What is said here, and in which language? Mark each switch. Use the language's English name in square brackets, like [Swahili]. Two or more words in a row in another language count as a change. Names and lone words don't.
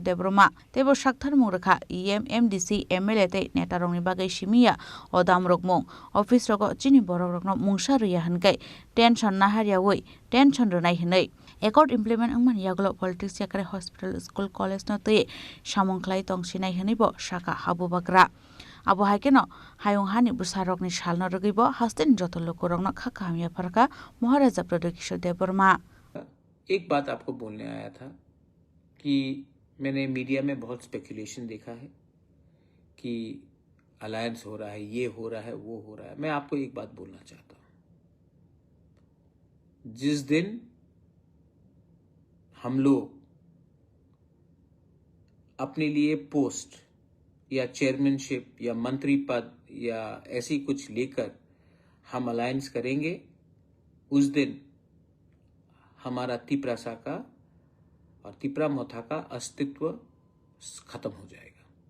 [Kok Borok] Dev Burma tebo sakthar murkha EM MDC MLA tei neta rokni bagai simia o damrok mung office rogo chini borok rokno mungsa ruya hankai tension naharia woi tension runai hinai [English] accord implement [Kok Borok] angman yaglo politics yakare [English] hospital school college [Kok Borok] no tei samung khlai tongsinai hanaibo saka Habu Bagra abo haikeno hayung hani busarok ni salno rogibo hasten joto lokorokno khakhamia farka Maharaja Pradar Kishore Dev Burma। [Hindi] एक बात आपको बोलने आया था कि मैंने मीडिया में बहुत स्पेकुलेशन देखा है कि अलायंस हो रहा है, ये हो रहा है, वो हो रहा है। मैं आपको एक बात बोलना चाहता हूं, जिस दिन हम लोग अपने लिए पोस्ट या चेयरमैनशिप या मंत्री पद या ऐसी कुछ लेकर हम अलायंस करेंगे, उस दिन हमारा तिपरासा का और तिपरा मोथा का अस्तित्व खत्म हो जाएगा।